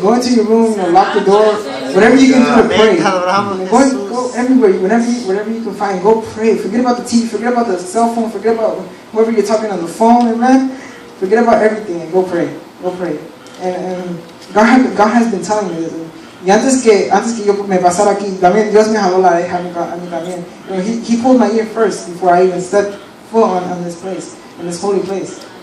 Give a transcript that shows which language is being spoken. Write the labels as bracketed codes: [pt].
[en] Go into your room, lock the door, whatever you can do to pray. Go everywhere, whatever you can find. Go pray. Forget about the TV. Forget about the cell phone. Forget about whoever you're talking on the phone. Amen. Forget about everything and go pray. Go pray. And God has been telling me this. [es] Y antes que yo me pasara aquí, también Dios me jaló la oreja a mí también. [en] He pulled my ear first before I even stepped foot on this place, in this holy place.